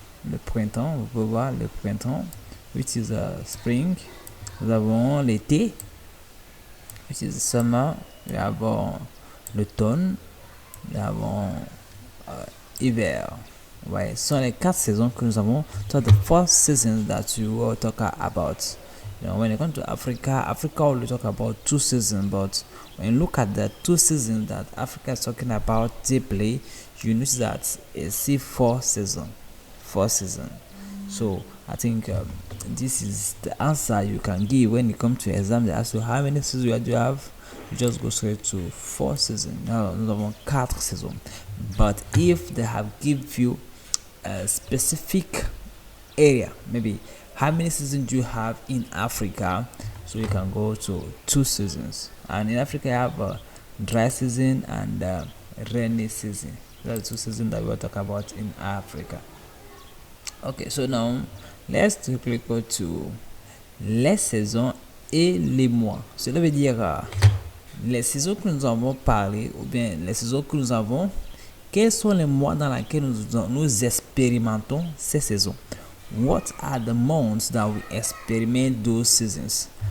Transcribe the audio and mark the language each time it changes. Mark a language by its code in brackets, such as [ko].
[fr] Le printemps, vous pouvez voir le printemps, [en] which is spring. [fr] Nous avons l'été, [en] which is summer. [fr] Nous avons l'automne. Nous avons hiver. Ouais, ce sont les 4 saisons que nous avons. [en] So the 4 seasons that you will talk about. You know, when it comes to Africa will talk about 2 seasons, but when you look at the 2 seasons that Africa is talking about deeply, you notice that it's see 4 seasons. 4 seasons. So I think this is the answer you can give when it comes to exam. They ask you how many seasons do you have. You just go straight to 4 seasons. Now, [fr] nous avons 4 saisons. [en] But if they have give you a specific area, maybe how many seasons do you have in Africa, so you can go to 2 seasons. And in Africa you have dry season and rainy season. Those are 2 seasons that we will talk about in Africa. Okay, so now let's quickly go to [fr] les saisons et les mois. Cela veut dire les saisons que nous avons parlé, ou bien les saisons que nous avons, quels sont les mois dans lesquels nous expérimentons ces saisons? [en] What are the months that we experiment those seasons?